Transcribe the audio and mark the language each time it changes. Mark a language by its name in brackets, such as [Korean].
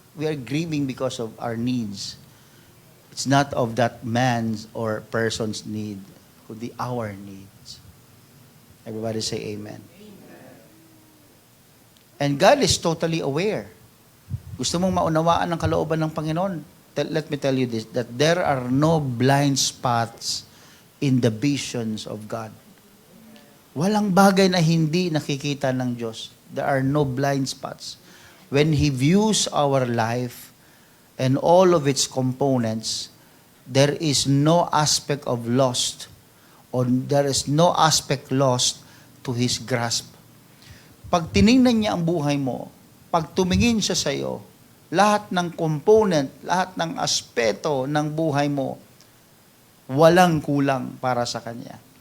[English] We are grieving because of our needs. It's not of that man's or person's need, kundi our needs. Everybody say amen. And God is totally aware. [Filipino] Gusto mong maunawaan ang kalooban ng Panginoon? [English] Let me tell you this, that there are no blind spots in the visions of God. [Filipino] Walang bagay na hindi nakikita ng Diyos. [English] There are no blind spots. When He views our life and all of its components, there is no aspect of lost, or there is no aspect lost to His grasp. [Filipino] Pag tiningnan niya ang buhay mo, pag tumingin siya sa iyo, lahat ng component, lahat ng aspeto ng buhay mo, walang kulang para sa Kanya.